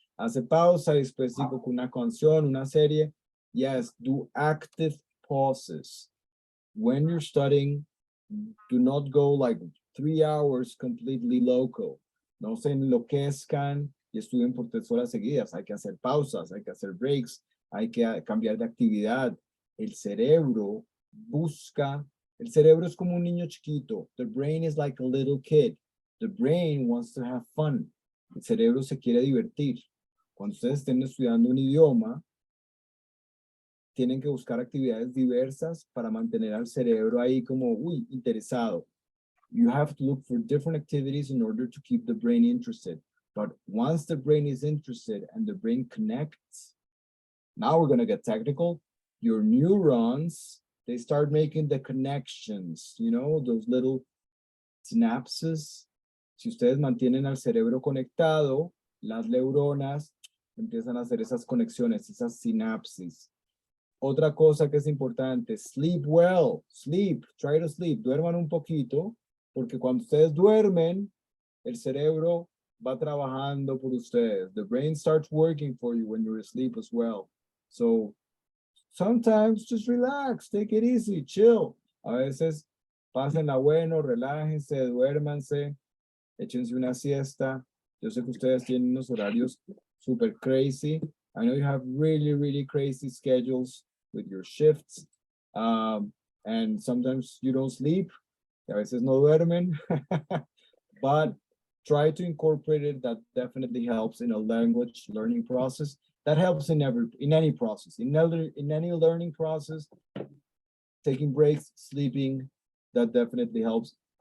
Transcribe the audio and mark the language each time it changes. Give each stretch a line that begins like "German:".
Spanish: Hace pausa y después digo con una canción, una serie.
English: Yes, do active pauses. When you're studying, do not go like 3 hours completely loco.
Spanish: No se enloquezcan y estudien por 3 horas seguidas. Hay que hacer pausas, hay que hacer breaks, hay que cambiar de actividad. El cerebro busca, el cerebro es como un niño chiquito.
English: The brain is like a little kid. The brain wants to have fun.
Spanish: El cerebro se quiere divertir. Cuando ustedes estén estudiando un idioma, tienen que buscar actividades diversas para mantener al cerebro ahí como, uy, interesado.
English: You have to look for different activities in order to keep the brain interested. But once the brain is interested and the brain connects, now we're going to get technical, your neurons, they start making the connections, you know, those little synapses.
Spanish: Si ustedes mantienen al cerebro conectado, las neuronas empiezan a hacer esas conexiones, esas sinapsis. Otra cosa que es importante,
English: sleep well, try to sleep,
Spanish: duerman un poquito, porque cuando ustedes duermen, el cerebro va trabajando por ustedes.
English: The brain starts working for you when you're asleep as well. So sometimes just relax, take it easy, chill.
Spanish: A veces pásenla bueno, relájense, duérmanse, échense una siesta. Yo sé que ustedes tienen unos horarios super crazy.
English: I know you have really, really crazy schedules with your shifts. And sometimes you don't sleep.
Spanish: Y a veces no duermen.
English: But try to incorporate it. That definitely helps in a language learning process. That helps in any process. In any learning process, taking breaks, sleeping, that definitely helps.